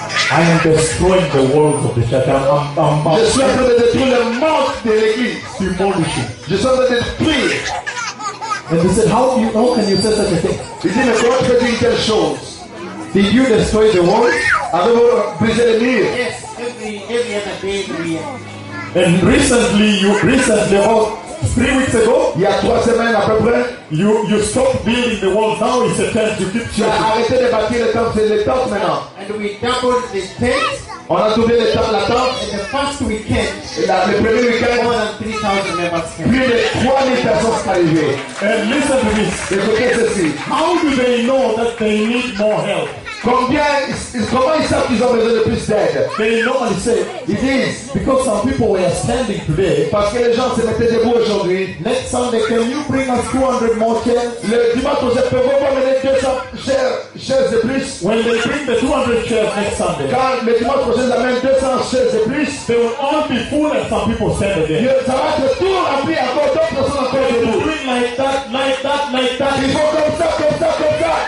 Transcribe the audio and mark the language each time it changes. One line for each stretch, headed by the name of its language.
English: I am destroying the walls of the church. I'm
French: je suis en train de détruire les murs de l'église.
English: Demolition.
French: Je suis en train de détruire.
English: And they said, how can you say such a thing?
French: Ils disent, mais comment peux-tu dire telle chose?
English: Did you destroy the walls?
French: Avez-vous brisé les murs?
English: Yes, every other day we are. And recently, oh, 3 weeks ago,
French: il y a 3 semaines à peu près,
English: you stopped building the wall. Now it's a tent. You keep changing.
French: Arrêtez de bâtir le temple, c'est le temple maintenant.
English: And we doubled the tent.
French: On a doublé le temple, la tente.
English: And the first weekend,
French: le premier weekend,
English: more than 3,000 members came.
French: Plus de 3,000 personnes sont arrivées.
English: And listen to this.
French: Écoutez ceci.
English: How do they know that they need more help?
French: Comment ils savent qu'ils ont besoin de plus d'aide?
English: They normally say, it is because some people were standing today.
French: Parce que les gens se mettaient debout aujourd'hui.
English: Next Sunday, can you bring us 200 more chairs?
French: Le dimanche, je peux vous amener 200 chairs de plus.
English: When they bring the 200 chairs next Sunday,
French: quand le dimanche prochain, ils amènent 200 chairs de plus,
English: they will all be full and some people stand again.
French: Ça va être tout rempli encore, d'autres personnes encore debout.
English: Like that, like that, like that.
French: Il faut comme ça, comme ça, comme ça.